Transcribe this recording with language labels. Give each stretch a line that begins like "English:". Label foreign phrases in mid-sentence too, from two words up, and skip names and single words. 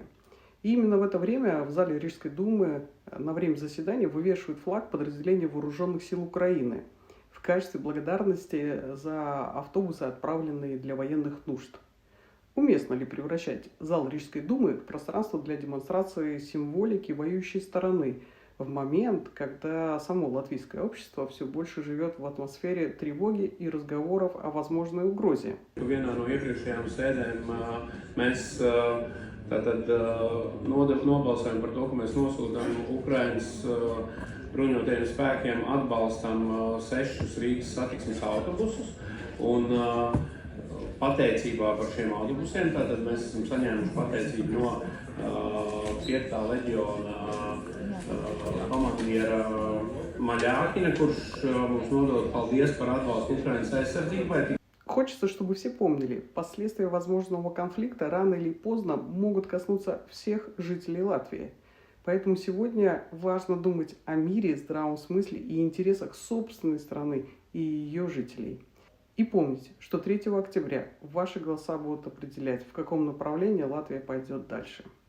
Russian: И именно в это время в зале Рижской думы на время заседания вывешивают флаг подразделения вооруженных сил Украины в качестве благодарности за автобусы, отправленные для военных нужд. Уместно ли превращать зал Рижской думы в пространство для демонстрации символики воюющей стороны в момент, когда само латвийское общество все больше живет в атмосфере тревоги и разговоров о возможной угрозе?
Latvian: Vienā no iepriekšējām sēdēm mēs nobalsojam par to, ka mēs nosūtām Ukrainas bruņotajiem spēkiem atbalstam 6 Rīgas satiksmes autobusus. Un pateicībā par šiem autobusiem tātad mēs esam saņēmuši pateicību no 5. leģiona komandiera Maļākina, kurš mums nodod paldies par atbalstu Ukrainas aizsardzībai.
Russian: Хочется, чтобы все помнили, последствия возможного конфликта рано или поздно могут коснуться всех жителей Латвии. Поэтому сегодня важно думать о мире, здравом смысле и интересах собственной страны и ее жителей. И помните, что 3 октября ваши голоса будут определять, в каком направлении Латвия пойдет дальше.